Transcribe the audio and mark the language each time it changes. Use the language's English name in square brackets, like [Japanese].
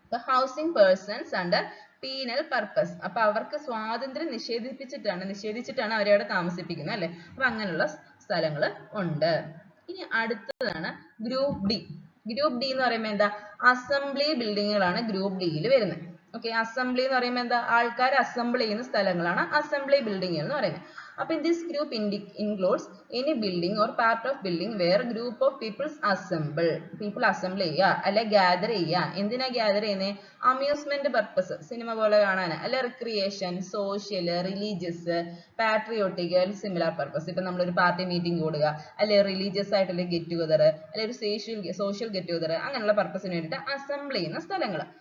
[Malayalam] Housing persons under penal purpose. അപ്പൊ അവർക്ക് സ്വാതന്ത്ര്യം നിഷേധിച്ചിട്ടാണ് അവരെ അവിടെ താമസിപ്പിക്കുന്നത് അല്ലെ. അപ്പൊ അങ്ങനെയുള്ള സ്ഥലങ്ങൾ ഉണ്ട്. ഇനി അടുത്തതാണ് ഗ്രൂപ്പ് ഡി. ഗ്രൂപ്പ് ഡി എന്ന് പറയുമ്പോൾ എന്താ, അസംബ്ലി ബിൽഡിങ്ങുകളാണ് ഗ്രൂപ്പ് ഡിയിൽ വരുന്നത്. ഓക്കെ, അസംബ്ലി എന്ന് പറയുമ്പോൾ എന്താ, ആൾക്കാർ അസംബിൾ ചെയ്യുന്ന സ്ഥലങ്ങളാണ് അസംബ്ലി ബിൽഡിംഗ് എന്ന് പറയുന്നത്. [English] അപ്പൊ this group includes any building or part of building where a group of people assemble [Malayalam] ചെയ്യുക, അല്ലെ [English] gather ചെയ്യുക. [Malayalam] എന്തിനാ gather ചെയ്യുന്നത്, അമ്യൂസ്മെന്റ് പർപ്പസ്, സിനിമ പോലെ കാണാൻ, അല്ലെ recreation, social, religious, patriotic, similar purpose. ഇപ്പൊ നമ്മളൊരു പാർട്ടി മീറ്റിംഗ് കൂടുക, അല്ലെ റിലീജിയസ് ആയിട്ടുള്ള ഗെറ്റ് ടുഗദർ, അല്ലെ ഒരു സോഷ്യൽ ഗെറ്റ് ടുഗദർ, അങ്ങനെയുള്ള പർപ്പസിന് വേണ്ടിയിട്ട് അസംബിൾ ചെയ്യുന്ന സ്ഥലങ്ങൾ.